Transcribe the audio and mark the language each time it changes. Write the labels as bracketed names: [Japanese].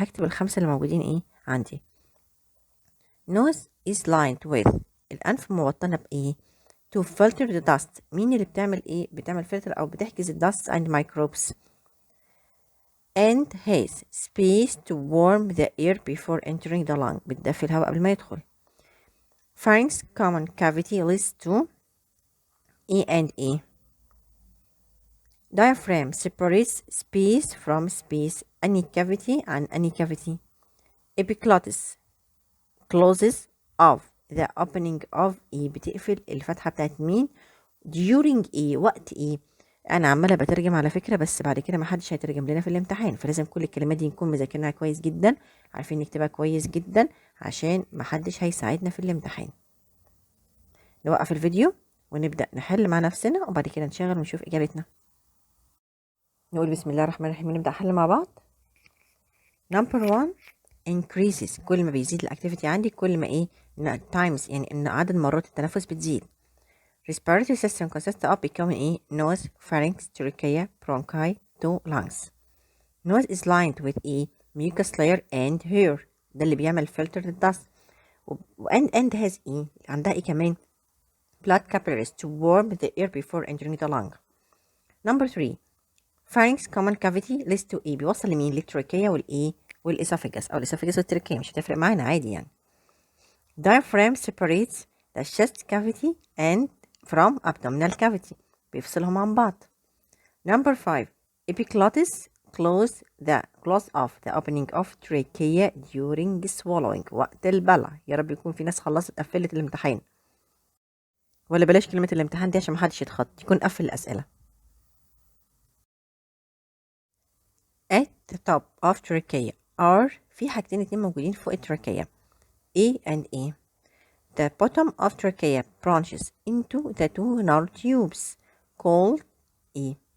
[Arabic] هكتب الخمسة اللي موجودين ايه عندي. [English] Nose is lined with [Arabic] الأنف موطنة بإيه؟ [English] to filter the dust. [Arabic] مين اللي بتعمل ايه؟ بتعمل filter أو بتحجز [English] dust and microbes. And has space to warm the air before entering the lung. [Arabic] بتدفي الهواء قبل ما يدخل. [English] Pharynx common cavity leads to E and E. Diaphragm separates space from space. Any cavity and any cavity. Epiglottis closes off the opening of E. [Arabic] بتقفل الفتحة بتاعت مين؟ during E. وقت E. أنا عمالة بترجم على فكرة بس بعد كده محدش هيترجم لنا في الامتحان فلازم كل الكلمات دي نكون مذاكرينها كويس جدا عارفين نكتبها كويس جدا عشان محدش هيساعدنا في الامتحان. نوقف الفيديو ونبدأ نحل مع نفسنا وبعد كده نشغل ونشوف إجابتنا. نقول بسم الله الرحمن الرحيم ونبدأ حل مع بعض. [English] Number 1 increases. [Arabic] كل ما بيزيد الأكتيفيتي عندي كل ما إيه times، يعني إن عدد مرات التنفس بتزيد. [English] respiratory system consists of [Arabic] بيكون إيه [English] nose, pharynx, trachea, bronchi to lungs. nose is lined with a mucus layer and hair. [Arabic] ده اللي بيعمل filter للدست. [English] and has [Arabic] إيه عندها إيه كمان [English] blood capillaries to warm the air before entering the lung. Number 3 pharynx common cavity leads to [Arabic] إيه بيوصل لمين للتراكية والإيه والإسوفاجس أو الإسوفاجس والتراكية، مش هتفرق معانا عادي يعني. [English] diaphragm separates the chest cavity and from abdominal cavity، [Arabic] بيفصلهم عن بعض. [English] Number 5 epiglottis close off the opening of trachea during swallowing. [Arabic] وقت البلع. يا رب يكون في ناس خلصت قفلت الامتحان، ولا بلاش كلمة الامتحان دي عشان محدش يتخض، يكون قفل الأسئلة. [English] at the top of trachea are [Arabic] في حاجتين اتنين موجودين فوق التراكية [English] A and A. The bottom of trachea branches into the two narrow tubes called E.